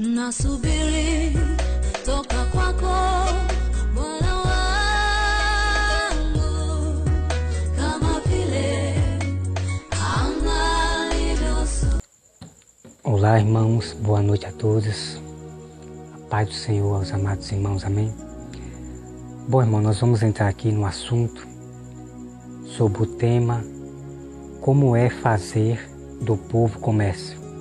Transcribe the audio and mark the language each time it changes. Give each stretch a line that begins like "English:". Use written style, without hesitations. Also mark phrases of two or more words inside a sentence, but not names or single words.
Swahili: nasubiri toka kwako Bwana wangu, kama vile angalivyo.
Portuguese: Olá, irmãos, boa noite a todos. A paz do Senhor aos amados irmãos, amém? Bom, irmão, nós vamos entrar aqui no assunto sobre o tema como é fazer do povo comércio.